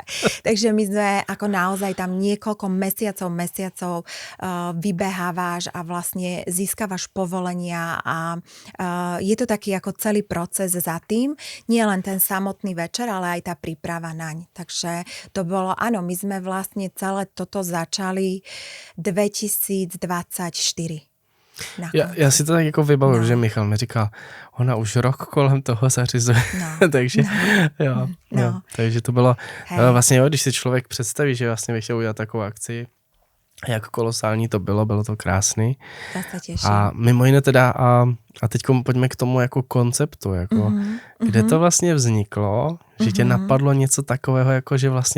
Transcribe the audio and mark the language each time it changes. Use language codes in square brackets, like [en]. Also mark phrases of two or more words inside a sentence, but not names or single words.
[sk] Takže my sme ako naozaj tam niekoľko mesiacov vybehávaš a vlastne získavaš povolenia a je to taký ako celý proces za tým, nie len ten samotný večer, ale aj tá príprava naň. Takže to bolo, áno, my sme vlastne celé toto začali 2024. [cs] Já si to tak jako vybavuju, že Michal mi říkal, ona už rok kolem toho zařizuje, takže jo, takže to bylo, vlastně když si člověk představí, že vlastně bych chtěl udělat takovou akci, jak kolosální to bylo to krásný. A mimo jiné teda, a teď pojďme k tomu jako konceptu, jako, kde to vlastně vzniklo, že tě napadlo něco takového, jako že vlastně